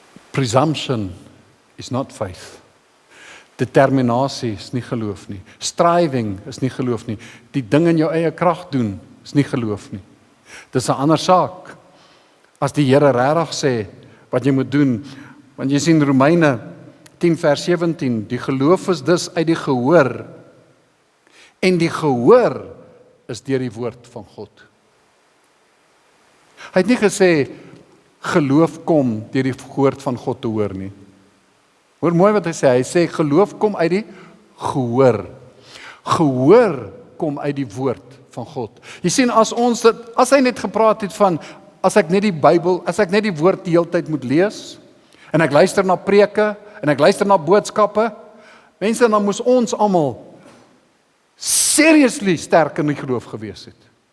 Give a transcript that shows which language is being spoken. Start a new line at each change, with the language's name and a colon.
English: Presumption is not faith.
Afrikaans: Determinasie is nie geloof nie. Striving is nie geloof nie. Die ding in jou eie krag doen is nie geloof nie. Dis 'n ander saak. As die Here regtig sê wat jy moet doen, want jy sien Romeine 10 vers 17, die geloof is dus uit die gehoor, en die gehoor is deur die woord van God. Hy het nie gesê geloof kom deur die woord van God te hoor nie. Hoor mooi wat hy sê geloof kom uit die gehoor. Gehoor kom uit die woord van God. Jy sien, as hy net gepraat het van, as ek net die Bybel, as ek net die woord die hele tyd moet lees, en ek luister na preke, en ek luister na boodskappe, mense, dan moes ons almal seriously sterk in die geloof gewees het.